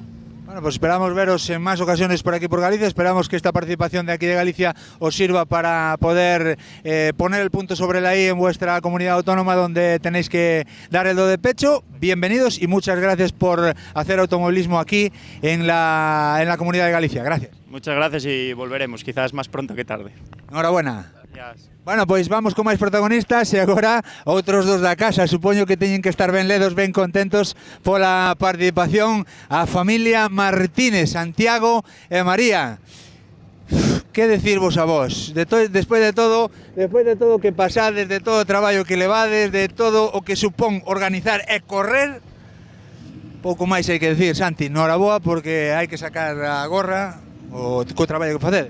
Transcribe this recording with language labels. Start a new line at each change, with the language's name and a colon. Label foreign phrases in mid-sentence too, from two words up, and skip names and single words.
Spanish: Bueno, pues esperamos veros en más ocasiones por aquí por Galicia, esperamos que esta participación de aquí de Galicia os sirva para poder poner el punto sobre la I en vuestra comunidad autónoma donde tenéis que dar el do de pecho. Bienvenidos y muchas gracias por hacer automovilismo aquí en la comunidad de Galicia. Gracias. Muchas gracias y volveremos, quizás más pronto que tarde. Enhorabuena. Gracias. Bueno,
Galician: pois vamos con máis protagonistas e agora outros dos da casa. Supoño que teñen que estar ben ledos, ben contentos pola participación a familia Martínez, Santiago e María. Que decirvos a vos? Despois de todo que pasades, de todo o traballo que levades, de todo o que supón organizar e correr, pouco máis hai que decir, Santi, noraboa porque hai que sacar a gorra co traballo que facedes.